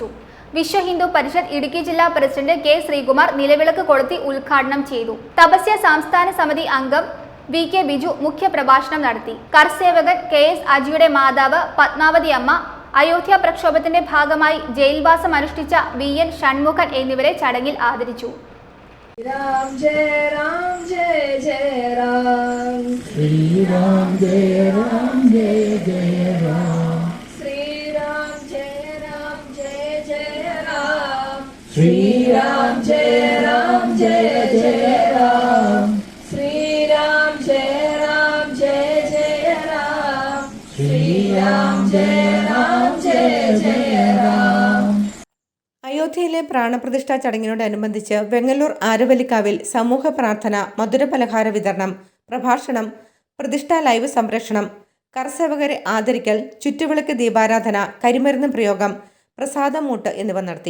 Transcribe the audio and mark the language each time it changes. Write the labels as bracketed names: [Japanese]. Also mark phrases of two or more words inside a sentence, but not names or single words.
[Malayalam] വിശ്വ ഹിന്ദു പരിഷത്ത് ഇടുക്കി ജില്ലാ പ്രസിഡന്റ് K ശ്രീകുമാർ നിലവിളക്ക് കൊളുത്തി ഉദ്ഘാടനം ചെയ്തു. തപസ്യ സംസ്ഥാന സമിതി അംഗം VK ബിജു മുഖ്യപ്രഭാഷണം നടത്തി. കർസേവകൻ KS അജിയുടെ മാതാവ് പത്മാവതി അമ്മ, അയോധ്യ പ്രക്ഷോഭത്തിന്റെ ഭാഗമായി ജയിൽവാസം അനുഷ്ഠിച്ച VN ഷൺമുഖൻ എന്നിവരെ ചടങ്ങിൽ ആദരിച്ചു. [Hindi] राम जय जय राम, श्री राम जय जय राम, श्री राम जय जय राम, श्री राम जय जय राम, श्री राम जय जय राम, श्री राम जय जय राम. [Malayalam] അയോധ്യയിലെ പ്രാണപ്രതിഷ്ഠാ ചടങ്ങിനോടനുബന്ധിച്ച് വെങ്ങല്ലൂർ ആരവല്ലിക്കാവിൽ സമൂഹ പ്രാർത്ഥന, മധുരപലഹാര വിതരണം, പ്രഭാഷണം, പ്രതിഷ്ഠാ ലൈവ് സംരക്ഷണം, കർസേവകരെ ആദരിക്കൽ, ചുറ്റുവിളക്ക് ദീപാരാധന, കരിമരുന്ന് പ്രയോഗം, പ്രസാദമൂട്ട് എന്നിവ നടത്തി.